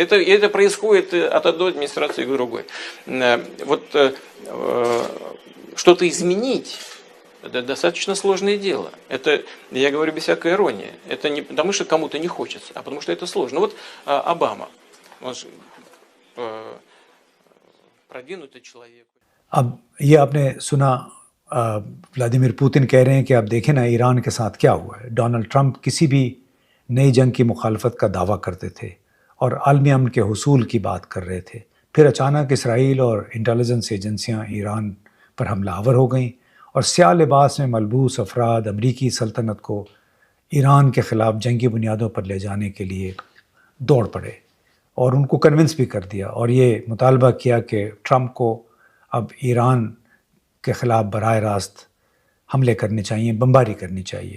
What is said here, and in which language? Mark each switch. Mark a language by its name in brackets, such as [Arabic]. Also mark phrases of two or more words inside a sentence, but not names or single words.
[Russian] Это происходит от одной администрации к другой. Вот что-то изменить – это достаточно сложное дело. Это, я говорю без всякой иронии. Это не потому, что кому-то не хочется, а потому, что это сложно. Вот Обама, он же продвинутый человек. [Urdu] اب یہ آپ نے سنا ولادیمیر پوتن کہہ رہے ہیں کہ اب دیکھیں نا ایران کے ساتھ کیا ہوا ہے. ڈونلڈ ٹرمپ کسی بھی نئی جنگ کی مخالفت کا دعویٰ کرتے تھے اور عالمی امن کے حصول کی بات کر رہے تھے. پھر اچانک اسرائیل اور انٹیلیجنس ایجنسیاں ایران پر حملہ آور ہو گئیں، اور سیاہ لباس میں ملبوس افراد امریکی سلطنت کو ایران کے خلاف جنگی بنیادوں پر لے جانے کے لیے دوڑ پڑے، اور ان کو کنونس بھی کر دیا، اور یہ مطالبہ کیا کہ ٹرمپ کو اب ایران کے خلاف براہ راست حملے کرنے چاہیے، بمباری کرنی چاہیے.